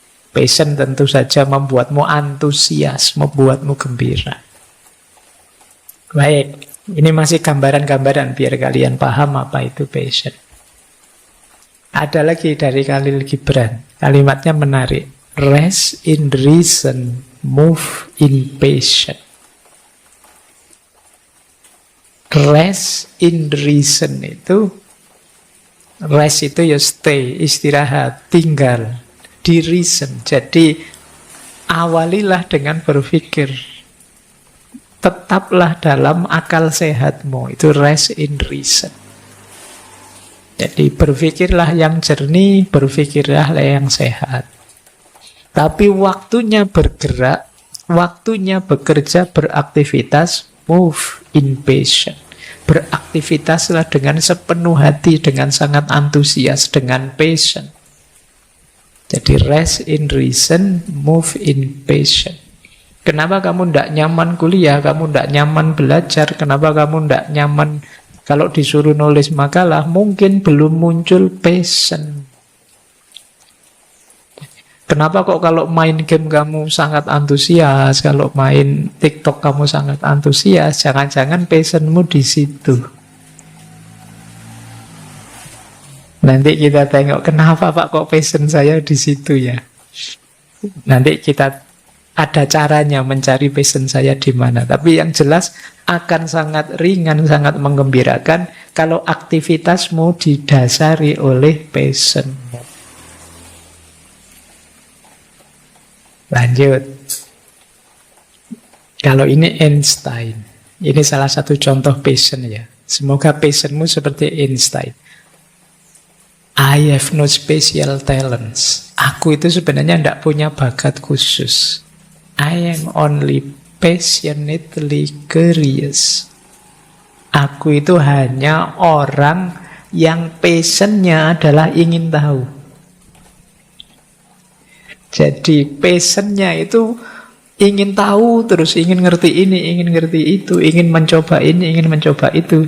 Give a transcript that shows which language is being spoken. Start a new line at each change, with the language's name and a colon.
Indonesian: Passion tentu saja membuatmu antusias, membuatmu gembira. Baik, ini masih gambaran-gambaran biar kalian paham apa itu passion. Ada lagi dari Khalil Gibran, kalimatnya menarik.
English: Rest in reason, move in passion. Rest in reason
Indonesian: itu, rest itu ya stay, istirahat, tinggal di reason. Jadi awalilah dengan berpikir, tetaplah dalam akal sehatmu, itu
English: rest in reason.
Indonesian: Jadi berpikirlah yang jernih, berpikirlah yang sehat. Tapi waktunya bergerak, waktunya bekerja, beraktivitas,
English: move in passion.
Indonesian: Beraktivitaslah dengan sepenuh hati, dengan sangat antusias, dengan passion. Jadi
English: rest in reason, move in passion.
Indonesian: Kenapa kamu tidak nyaman kuliah, kamu tidak nyaman belajar, kenapa kamu tidak nyaman kalau disuruh nulis makalah, mungkin belum muncul passion. Kenapa kok kalau main game kamu sangat antusias, kalau main TikTok kamu sangat antusias, jangan-jangan passionmu di situ. Nanti kita tengok kenapa Pak kok passion saya di situ ya. Nanti kita ada caranya mencari passion saya di mana. Tapi yang jelas akan sangat ringan, sangat menggembirakan kalau aktivitasmu didasari oleh passionmu. Lanjut. Kalau ini Einstein. Ini salah satu contoh passion ya. Semoga passionmu seperti Einstein.
English: I have no special talents.
Indonesian: Aku itu sebenarnya tidak punya bakat khusus.
English: I am only passionately curious.
Indonesian: Aku itu hanya orang yang passionnya adalah ingin tahu. Jadi passionnya itu ingin tahu terus, ingin ngerti ini, ingin ngerti itu, ingin mencoba ini, ingin mencoba itu.